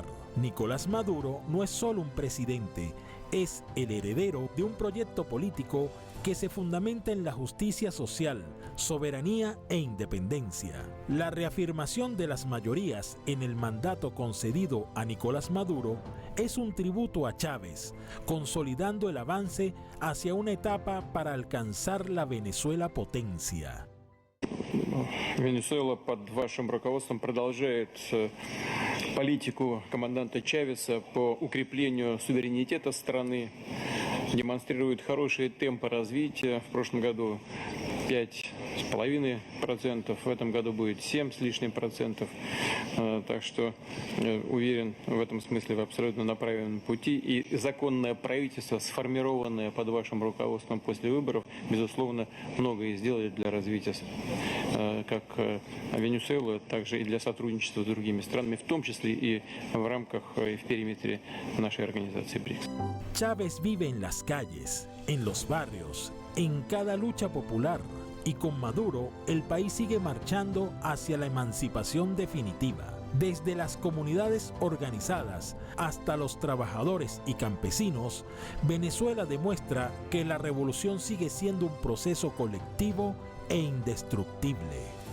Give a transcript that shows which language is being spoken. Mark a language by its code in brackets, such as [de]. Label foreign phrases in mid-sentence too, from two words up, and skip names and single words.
[es] Nicolás Maduro no es solo un presidente, es el heredero de un proyecto político que se fundamenta en la justicia social, soberanía e independencia. La reafirmación de las mayorías en el mandato concedido a Nicolás Maduro es un tributo a Chávez, consolidando el avance hacia una etapa para alcanzar la Venezuela potencia. [ru] Венесуэла под вашим руководством продолжает политику команданта Чавеса по укреплению суверенитета страны, демонстрирует хорошие темпы развития. В прошлом году 5,5%, в этом году будет 7 с лишним процентов. Так что уверен, в этом смысле вы абсолютно на правильном пути. И законное правительство, сформированное под вашим руководством после выборов, безусловно, многое сделает для развития как Венесуэлы, также и для сотрудничества с другими странами, в том числе и в рамках и в периметре нашей организации БРИКС. [es] Chávez vive en las calles, en los barrios, en cada lucha popular, y con Maduro el país sigue marchando hacia la emancipación definitiva. desde las comunidades organizadas hasta los trabajadores y campesinos, Venezuela demuestra que la revolución sigue siendo un proceso colectivo e indestructible.